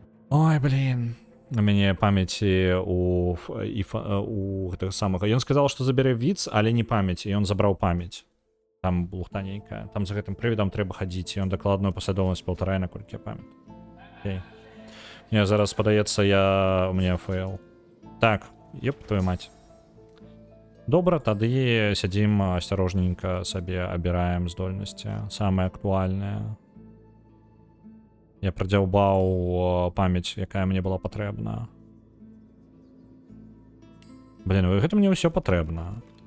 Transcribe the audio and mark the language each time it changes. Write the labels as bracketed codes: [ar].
[be] Ой, блин. У мяне памяці у гэтага самага. Ён сказал, што забярэ Віц, але не памяць, і ён забраў памяць. Там лухта нейкая. Там за гэтым прывідам трэба хадзіць, і ён дакладную паслядоўнасць паўтарае, наколькі я памятаю. Окей. Мне зараз падаецца, у меня фейл. [ru] Так, еп твою мать. [be] Добра, тады сядзім асцярожненька сабе, абіраем здольнасці. Самае актуальнае. Я прадзяўбаў памяць, якая мне была патрэбна. Блин, гэта мне ўсё патрэбна.